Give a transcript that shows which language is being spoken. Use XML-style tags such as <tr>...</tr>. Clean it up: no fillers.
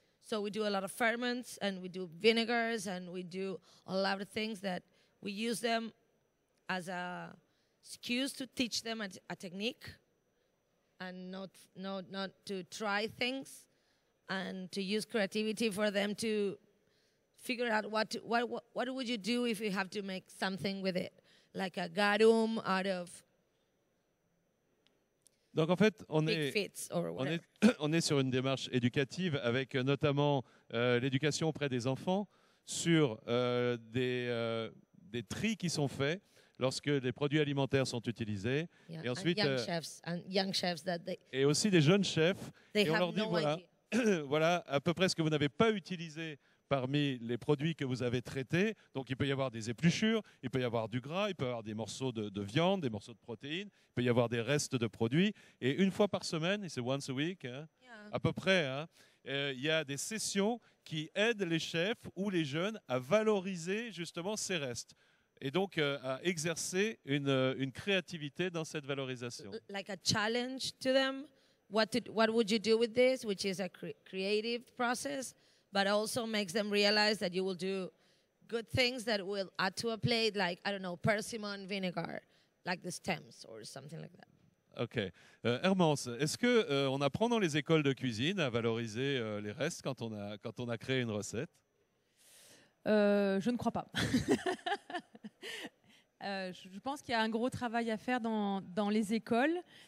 <en>So we do a lot of ferments, and we do vinegars, and we do a lot of things that we use them as a excuse to teach them a technique, and not to try things, and to use creativity for them to figure out what would you do if you have to make something with it, like a garum out of</en> <fr>Donc en fait, on est sur une démarche éducative avec notamment l'éducation auprès des enfants sur des tris qui sont faits lorsque les produits alimentaires sont utilisés.</fr> <en>Yeah,</en> <fr>et ensuite,</fr> <en>young chefs</en> <fr>et aussi des jeunes chefs. Et on leur dit,</fr> <en>no</en> <fr>voilà, voilà à peu près ce que vous n'avez pas utilisé parmi les produits que vous avez traités. Donc il peut y avoir des épluchures, il peut y avoir du gras, il peut y avoir des morceaux de viande, des morceaux de protéines, il peut y avoir des restes de produits. Et une fois par semaine, et c'est</fr> <en>once a week,</en> <fr>hein,</fr> <en>Yeah.</en> <fr>à peu près, hein, il y a des sessions qui aide les chefs ou les jeunes à valoriser justement ces restes et donc à exercer une créativité dans cette valorisation.</fr> <en>Like a challenge to them. What would you do with this? Which is a creative process, but also makes them realize that you will do good things that will add to a plate, like, I don't know, persimmon vinegar, like the stems or something like that. Ok.</en> <fr>Hermance, est-ce qu'on apprend dans les écoles de cuisine à valoriser les restes quand on a créé une recette? Je ne crois pas. Je pense qu'il y a un gros travail à faire dans les écoles.</fr>